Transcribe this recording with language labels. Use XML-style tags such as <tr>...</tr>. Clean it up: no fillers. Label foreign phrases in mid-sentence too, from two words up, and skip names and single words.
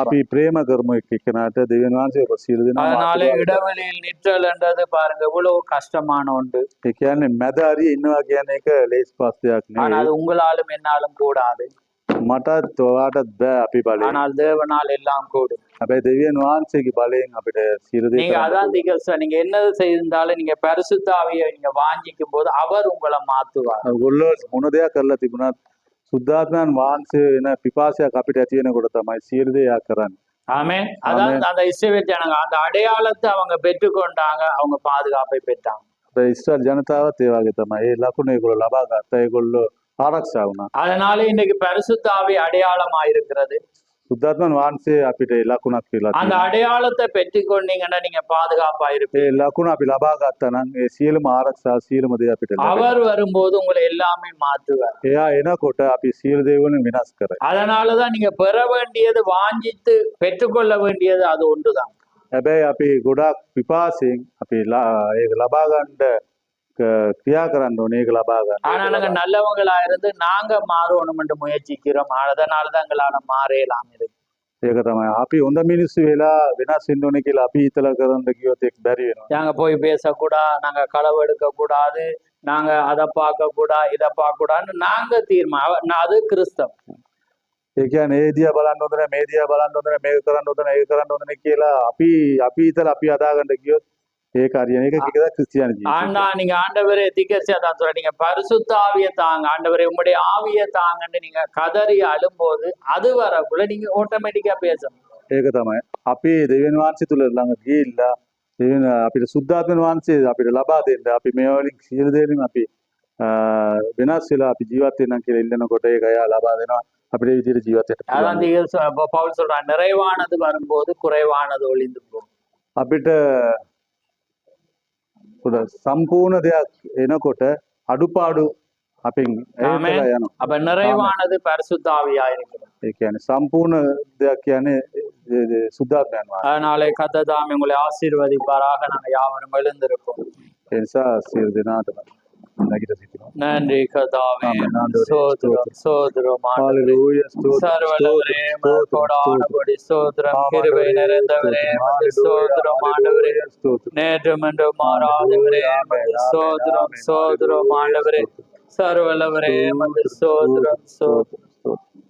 <si>අපි ප්‍රේම කරමු එක්කෙනාට. දෙවියන් වහන්සේ ඔබ සියලු දෙනාම</si> <ta>அதனாலே இடைவெளியில் நிற்றல் என்றது பாருங்க எவ்வளவு கஷ்டமான ஒன்று.</ta> <si>ඒ කියන්නේ මැද හරිය ඉන්නවා කියන එක ලේස් පස්සයක්</si> <ta>ஆனா</ta> <si>නෙවෙයි.</si> <ta>அது உங்களாலும் என்னாலும் கூடாது.</ta> <si>මටත් ඔයාටත් බෑ අපි බලේ.</si> <ta>ஆனால் தேவனால் எல்லாம் கூடும்.</ta> <si>හැබැයි දෙවියන් වහන්සේගේ බලයෙන් අපිට සියලු දේ</si> <ta>நீங்க அதான் திகழ்ச்சி, நீங்க என்ன செய்திருந்தாலும் நீங்க பரிசுத்தாவியை நீங்க வாங்கிக்கும் போது அவர் உங்களை மாத்துவார்.</ta> <si>ඔයගොල්ලෝ මොන දෙයක් කරලා තිබුණත් සුද්ධාත්මයන් වහන්සේ වෙන පිපාසයක් අපිට ඇති වෙනකොට තමයි සියලු දේ එයා කරන්නේ.</si> <ta>ஆமென். அதான் அந்த இஸ்ரவேல் ஜனங்க அந்த அடையாளத்தை அவங்க பெற்றுக்கொண்டாங்க, அவங்க பாதுகாப்பை பெற்றாங்க.</ta> <si>අපේ ඉස්රායල් ජනතාවත් ඒ වගේ තමයි. ඒ ලකුණ ඒගොල්ලෝ ලබා ගත්තා. ඒගොල්ලෝ ආරක්ෂා වුණා.</si> <ta>அதனால இன்னைக்கு பரிசுத்தாவி அடையாளமா இருக்கிறது.</ta> <si>සුද්ධාත්මයන් වහන්සේ අපිට ඒ ලකුණක් කියලා</si> <ta>அந்த</ta> <si>තියෙනවා.</si> <ta>அடையாளத்தை பெற்றுக்கொண்டீங்கன்னா நீங்க பாதுகாப்பா இருப்பீங்க.</ta> <si>ඒ ලකුණ අපි ලබා ගත්තා නම් ඒ සියලුම ආරක්ෂා සියලුම දේ අපිට ලැබෙනවා.</si> <ta>அவர் வரும்போது உங்களை எல்லாமே மாற்றுவார்.</ta> <si>එයා එනකොට අපි සියලු දේ වලින් වෙනස් කරයි.</si> <ta>அதனாலதான் நீங்க பெற வேண்டியது, வாஞ்சித்து பெற்றுக்கொள்ள வேண்டியது அது ஒன்றுதான்.</ta> <si>හැබැයි අපි ගොඩාක් පිපාසයෙන් අපි ඒක ලබා ගන්න ක්‍රියා කරන්න ඕනේ. ඒක ලබා ගන්න.</si> <ta>ஆனா நாங்க நல்லவங்களா இருந்து நாங்க மாறணும் என்று முயற்சிக்கிறோம். அதனாலதான் எங்களால மாறலாம் இருக்கு.</ta> <si>ඒක තමයි අපි හොඳ මිනිස්සු වෙලා වෙනස් වෙන්න ඕනේ කියලා අපි හිතලා කරන්න ගියොත් ඒක බැරි වෙනවා.</si> <ta>நாங்க போய் பேசக்கூடாது, நாங்க களவு எடுக்க கூடாது, நாங்க அதை பார்க்க கூடாது, இதை பார்க்க கூடாதுன்னு நாங்க தீர்மானம். அது கிறிஸ்தவம்.</ta> <si>ඒ කියන්නේ ඒ දිහා බලන්න හොඳ නැහැ, මේ දිහා බලන්න හොඳ නැහැ, මේක කරන්න හොඳ නැහැ, ඒක කරන්න හොඳ නැහැ කියලා අපි හිතලා අපි හදාගන්න ගියොත් ඒක හරියන එක කිකද ක්‍රිස්තියානි</si> <ta>ஆனா நீங்க ஆண்டவரே திகழ்ச்சியா தான் சொல்ற, நீங்க பரிசுத்த ஆவியை தாங்க, ஆண்டவரே உங்களுடைய ஆவியை தாங்கன்னு நீங்க கதறி அழும்போது அது வரக்குள்ள நீங்க ஆட்டோமேட்டிக்கா பேசணும்.</ta> <si>ඒක තමයි අපි දෙවියන් වහන්සේ තුල ළඟ ගිහිල්ලා දෙවියන් අපිට සුද්ධාත්ම වහන්සේ අපිට ලබා දෙන්න අපි මේ වලින් සියලු දේවලින් අපි වෙනස් වෙලා අපි ජීවත් වෙනවා කියලා ඉල්ලනකොට ඒක එයා ලබා දෙනවා අපිට ඒ විදිහට ජීවත් වෙන්න</si> <ta>அதான் பவுல் சொல்றான், நிறைவானது வரும்போது குறைவானது ஒளிந்து போகும்.</ta> <si>අපිට සම්පූර්ණ දෙයක් එනකොට අඩුපාඩු අපෙන්</si> <ta>ஆமென்.</ta> <si>ඈතලා යනවා.</si> <ta>அப்ப நிறைவானது பரிசுத்த ஆவியா இருக்கிறது.</ta> <si>ඒ කියන්නේ සම්පූර්ණ දෙයක් කියන්නේ සුද්ධාත්මයන් වහන්සේ.</si> <ta>அதனாலே கர்த்தர் தாமே உங்களை ஆசீர்வதிப்பாராக. நாங்கள் யாவரும் எழுந்திருப்போம்.</ta> <si>ඒ නිසා සියලு දෙනාටම නැගිට සිටිනවා.</si> <ta>நன்றி கர்த்தாவே. ஆமென். ஆண்டவரே, ஸ்தோத்திரம் ஸ்தோத்திரம் ஆண்டவரே. ஹalleluya ஸ்தோத்திரம் சர்வவல்லவரே, கோடானபடி ஸ்தோத்திரம். கிருபை நிறைந்தவரே, உமக்கு ஸ்தோத்திரம் ஆண்டவரே. நேற்றும் என்றும் மாறாதவரே, உமக்கு ஸ்தோத்திரம் ஸ்தோத்திரம் ஆண்டவரே. சர்வவல்லவரே, உமக்கு ஸ்தோத்திரம் ஸ்தோத்திரம்.</ta>